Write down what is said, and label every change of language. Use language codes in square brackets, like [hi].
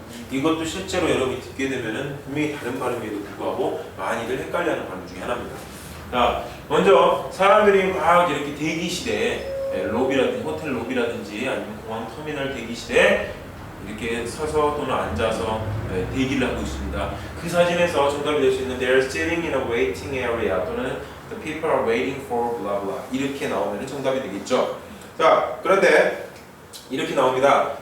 [ko] 이것도 실제로 여러분이 듣게 되면은 분명히 다른 발음에도 불구하고 많이들 헷갈려하는 발음 중에 하나입니다. 자, 먼저 사람들이 막 이렇게 대기실에 로비라든지 호텔 로비라든지 아니면 공항 터미널 대기실에 이렇게 서서 또는 앉아서 대기를 하고 있습니다. 그 사진에서 정답이 될 수 있는 [en] They're sitting in a waiting area [ko] 또는 [en] The people are waiting for blah blah [ko] 이렇게 나오면 정답이 되겠죠. 자, 그런데 이렇게 나옵니다.